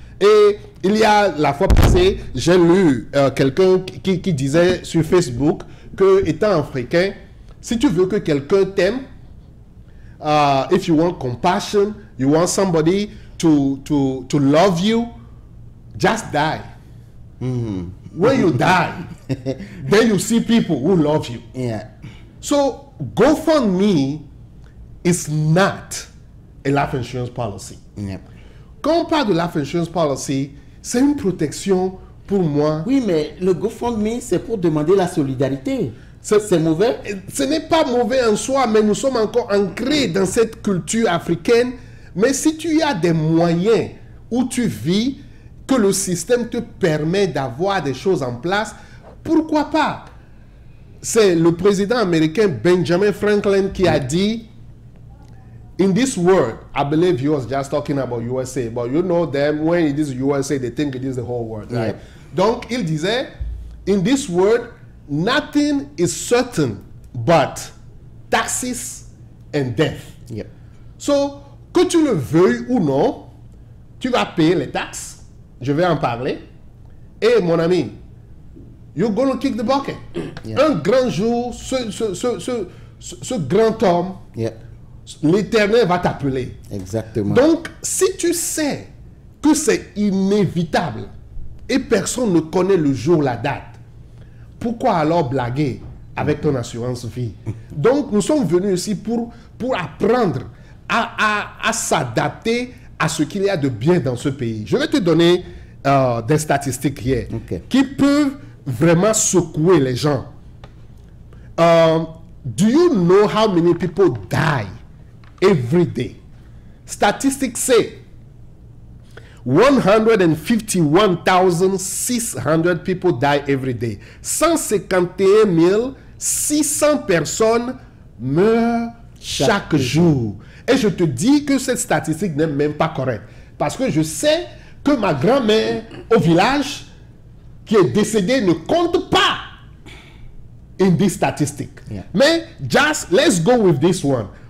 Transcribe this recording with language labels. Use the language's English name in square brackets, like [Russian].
[French] Et il y a la fois passée, j'ai lu quelqu'un qui disait sur Facebook que, étant africain, si tu veux que quelqu'un t'aime, [English] if you want compassion, you want somebody to love you, just die. When you die, then you see people who love you. Yeah. So GoFundMe is not a life insurance policy. Yeah. [French] Quand on parle de life insurance policy, c'est une protection pour moi. Oui, mais le GoFundMe, c'est pour demander la solidarité. C'est mauvais? Ce n'est pas mauvais en soi, mais nous sommes encore ancrés dans cette culture africaine. Mais si tu as des moyens où tu vis, que le système te permet d'avoir des choses en place, pourquoi pas? C'est le président américain Benjamin Franklin qui a dit, [English] in this world, I believe he was just talking about USA, but you know them, when it is USA, they think it is the whole world, right? [French] Donc, il disait, [English] in this world, nothing is certain but taxes and death. Yep. So, [French] que tu le veuilles ou non, tu vas payer les taxes. Je vais en parler. Et mon ami, [English] you're going to kick the bucket. Yeah. [French] Un grand jour, ce grand homme, [English] Yeah. [French] l'Éternel va t'appeler. Exactement. Donc, si tu sais que c'est inévitable et personne ne connaît le jour, la date, pourquoi alors blaguer avec ton assurance vie? Donc, nous sommes venus ici pour apprendre à s'adapter à ce qu'il y a de bien dans ce pays. Je vais te donner des statistiques hier qui peuvent vraiment secouer les gens. [English] Do you know how many people die every day? Statistics say 151,600 people die every day. [French] 151 600 personnes meurent chaque jour. Et je te dis que cette statistique n'est même pas correcte. Parce que je sais que ma grand-mère au village qui est décédée ne compte pas [English] in this statistic. Yeah. [French] Mais [English] just let's go with this one.